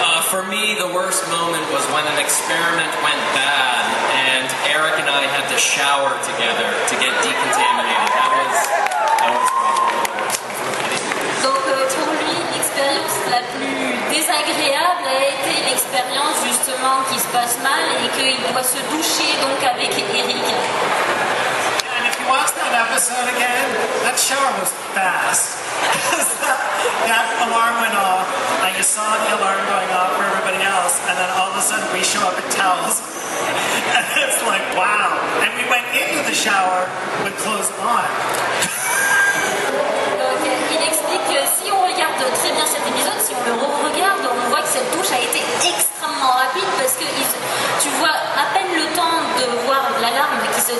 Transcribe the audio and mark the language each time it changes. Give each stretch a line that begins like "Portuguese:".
English: For me, the worst moment was when an experiment went bad and Eric and I had to shower together to get decontaminated. That was probably the worst one for me.
French: Donc pour lui, l'expérience la plus désagréable a été l'expérience justement qui se passe mal et qu'il doit se doucher donc avec Eric.
English: And if you watch that episode again, that shower was fast. that alarm went off, and you saw the alarm going off for everybody else, and then all of a sudden we show up in towels. And it's like, wow. And we went into the shower with clothes on.
French: Donc il explique que si on regarde très bien cet épisode, si on le re-regarde, on voit que cette douche a été extrêmement rapide parce que tu vois à peine le temps de voir l'alarme qui